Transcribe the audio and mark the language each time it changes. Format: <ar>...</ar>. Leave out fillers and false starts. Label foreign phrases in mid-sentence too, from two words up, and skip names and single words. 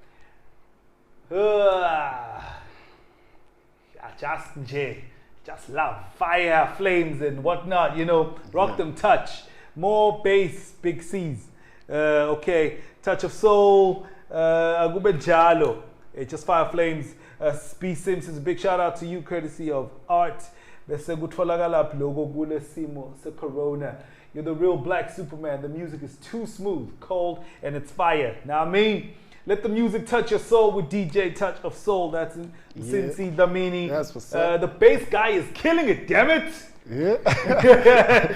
<en>Just love, fire, flames, and whatnot, you know. Rock them, touch. More bass, big C's. Okay, Touch of Soul, Agube Jalo, just fire, flames. B Simpsons, big shout out to you, courtesy of Art.</en> <ss>Bese kutfolakala logo kule simo se Corona.</ss> <en>You're the real black Superman. The music is too smooth, cold, and it's fire. Now I mean, let the music touch your soul with DJ Touch of Soul. That's Cincy Damini. That's what's up. The bass guy is killing it, damn it. Yeah.</en>